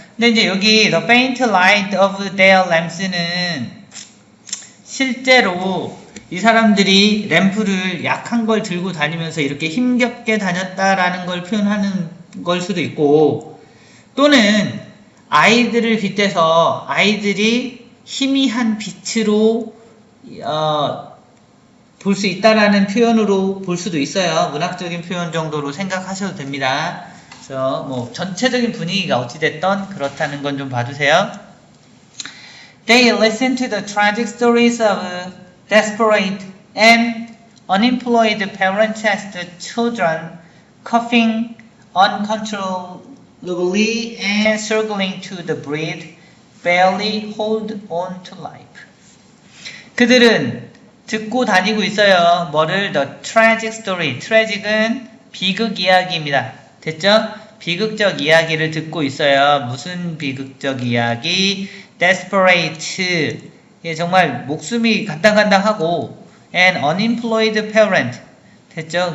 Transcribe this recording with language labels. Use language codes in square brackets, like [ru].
[ko] 근데 이제 여기 [en] the faint light of their lamps [ko] 는 실제로 이 사람들이 램프를 약한 걸 들고 다니면서 이렇게 힘겹게 다녔다라는 걸 표현하는 걸 수도 있고 또는 아이들을 빗대서 아이들이 희미한 빛으로 볼 수 있다라는 표현으로 볼 수도 있어요. 문학적인 표현 정도로 생각하셔도 됩니다. 그래서 뭐 전체적인 분위기가 어찌됐던 그렇다는 건 좀 봐주세요. [en] They listen to the tragic stories of desperate and unemployed parents as the children coughing uncontrollably and struggling to the breath barely hold on to life. [ko] 그들은 듣고 다니고 있어요. 뭐를? [en] The tragic story. [ko] tragic은 비극 이야기입니다. 됐죠? 비극적 이야기를 듣고 있어요. 무슨 비극적 이야기? desperate. 예, 정말 목숨이 간당간당하고 [en] and unemployed parent. [ko] 됐죠?